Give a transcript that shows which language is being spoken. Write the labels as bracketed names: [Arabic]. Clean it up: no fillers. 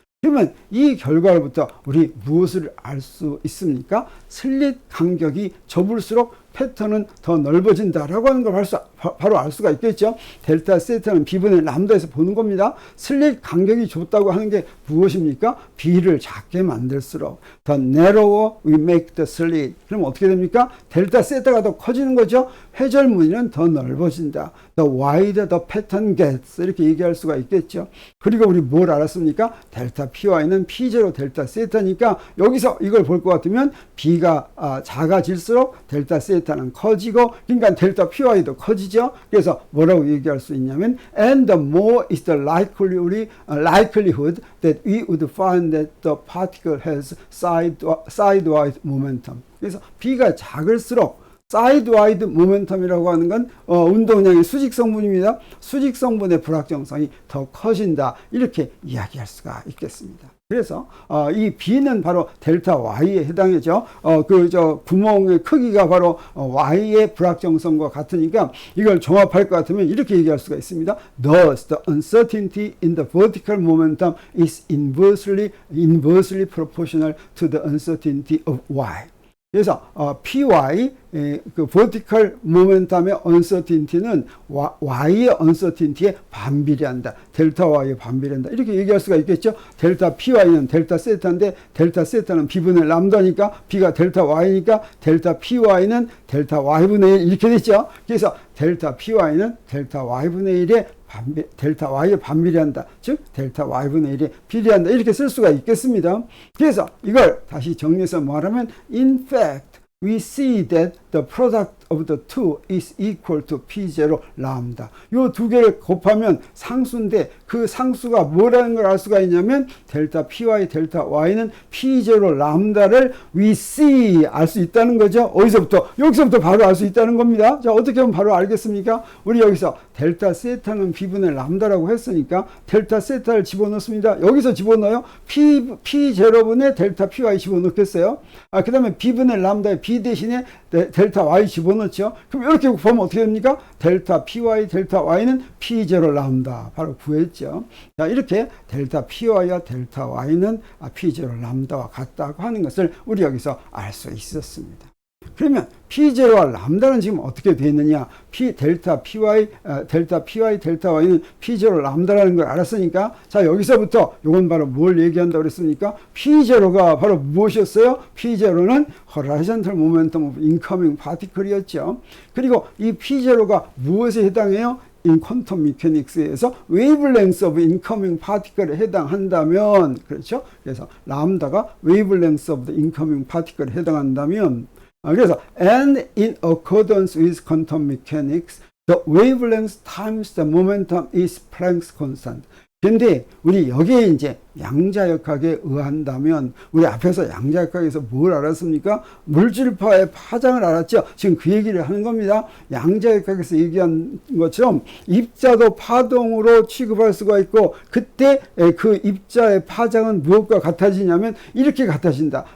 [Korean] 그러면 이 결과로부터 우리 무엇을 알 수 있습니까? 슬릿 간격이 좁을수록 패턴은 더 넓어진다라고 하는 걸 바로 알 수가 있겠죠. 델타 세타는 B분의 람다에서 보는 겁니다. 슬릿 간격이 좁다고 하는 게 무엇입니까? B를 작게 만들수록 [English] the narrower we make the slit. [Korean] 그럼 어떻게 됩니까? 델타 세타가 더 커지는 거죠. 회절 무늬는 더 넓어진다. [English] The wider the pattern gets. [Korean] 이렇게 얘기할 수가 있겠죠. 그리고 우리 뭘 알았습니까? 델타 PY는 P0 델타 세타니까 여기서 이걸 볼 것 같으면 B가 작아질수록 델타 세타는 커지고 그러니까 델타 PY도 커지죠. 그래서 뭐라고 얘기할 수 있냐면 [English] and the more is the likelihood that we would find that the particle has sidewise momentum. [Korean] 그래서 B가 작을수록 사이드 와이드 모멘텀이라고 하는 건 운동량의 수직 성분입니다. 수직 성분의 불확정성이 더 커진다. 이렇게 이야기할 수가 있겠습니다. 그래서 이 B는 바로 델타 Y에 해당이죠. 구멍의 크기가 바로 Y의 불확정성과 같으니까 이걸 종합할 것 같으면 이렇게 얘기할 수가 있습니다. [English] Thus, the uncertainty in the vertical momentum is inversely proportional to the uncertainty of Y. [Korean] 그래서 PY 그 vertical momentum의 uncertainty는 Y의 uncertainty에 반비례한다. 델타 Y에 반비례한다. 이렇게 얘기할 수가 있겠죠. 델타 PY는 델타 세타인데 델타 세타는 B분의 람다니까 B가 델타 Y니까 델타 PY는 델타 Y분의 1 이렇게 됐죠. 그래서 델타 PY는 델타 Y분의 1에 델타 Y에 반비례한다. 즉 델타 Y분의 1에 비례한다. 이렇게 쓸 수가 있겠습니다. 그래서 이걸 다시 정리해서 말하면 [English] in fact we see that the product of the two is equal to P0 람다. [Korean] 요 두 개를 곱하면 상수인데 그 상수가 뭐라는 걸 알 수가 있냐면 델타 PY, 델타 Y는 P0 람다를 [English] we see [Korean] 알 수 있다는 거죠. 어디서부터? 여기서부터 바로 알 수 있다는 겁니다. 자, 어떻게 하면 바로 알겠습니까? 우리 여기서 델타 세타는 B분의 람다라고 했으니까 델타 세타를 집어넣습니다. 여기서 집어넣어요. P0분의 델타 PY 집어넣겠어요. 그 다음에 B분의 람다에 B 대신에 델타 Y 집어넣죠. 그럼 이렇게 보면 어떻게 됩니까? 델타 PY, 델타 Y는 P0 람다. 바로 구했죠. 자, 이렇게 델타 PY와 델타 Y는 P0 람다와 같다고 하는 것을 우리 여기서 알 수 있었습니다. 그러면 P0와 람다는 지금 어떻게 되어 있느냐? 델타 PY, 델타 Y는 P0 람다라는 걸 알았으니까 자, 여기서부터 이건 바로 뭘 얘기한다고 그랬습니까? P0가 바로 무엇이었어요? [English] P0는 horizontal momentum of incoming particle이었죠. [Korean] 그리고 이 P0가 무엇에 해당해요? [English] in quantum mechanics에서 wavelength of incoming particle에 해당한다면, [Korean] 그렇죠? 그래서 람다가 [English] wavelength of the incoming particle에 [Korean] 해당한다면, 그래서 [English] and in accordance with quantum mechanics, the wavelength times the momentum is Planck's constant. [Korean] 근데 우리 여기에 이제 양자역학에 의한다면 우리 앞에서 양자역학에서 뭘 알았습니까? 물질파의 파장을 알았죠. 지금 그 얘기를 하는 겁니다. 양자역학에서 얘기한 것처럼 입자도 파동으로 취급할 수가 있고 그때 그 입자의 파장은 무엇과 같아지냐면 이렇게 같아진다.